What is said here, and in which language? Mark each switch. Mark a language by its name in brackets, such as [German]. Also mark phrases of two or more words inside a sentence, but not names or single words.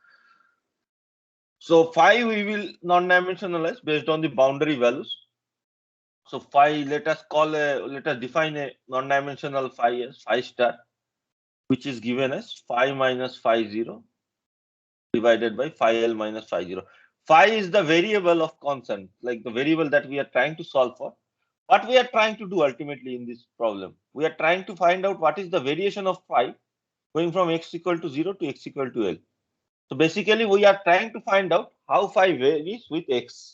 [English] So phi we will non-dimensionalize based on the boundary values. So phi, let us define a non-dimensional phi as phi star, which is given as phi minus phi 0 divided by phi L minus phi 0. Phi is the variable of concern, like the variable that we are trying to solve for. What we are trying to do ultimately in this problem, we are trying to find out what is the variation of phi going from x equal to 0 to x equal to L. So basically, we are trying to find out how phi varies with x.